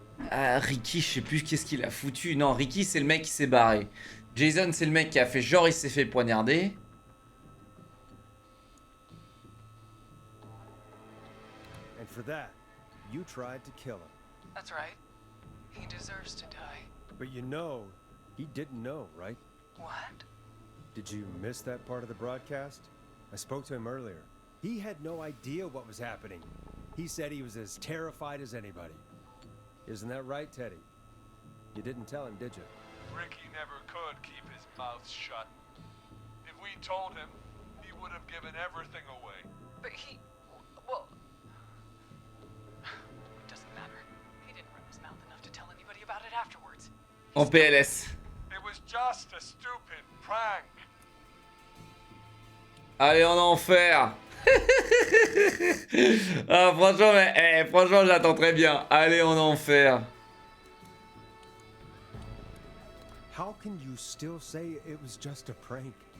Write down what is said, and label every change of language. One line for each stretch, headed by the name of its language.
French: Ah, Ricky, je sais plus qu'est-ce qu'il a foutu. Non, Ricky, c'est le mec qui s'est barré. Jason, c'est le mec qui a fait genre il s'est fait poignarder.
English: And for that, you tried to kill him. That's right. He deserves to die. But you know, he didn't know, right? What? Did you miss that part of the broadcast? I spoke to him earlier. He had no idea what was happening. He said he was as terrified as anybody. Isn't that right, Teddy? You didn't tell him, did you? Ricky never could keep his mouth shut. If we told him, he would have given everything away. But he... well... It doesn't matter. He didn't run his mouth enough to tell anybody about it afterwards.
French: En PLS.
English: It was just a stupid prank.
French: Allez en enfer. Ah franchement, franchement j'attends très bien. Allez en enfer.
English: How can you still say it was just a prank?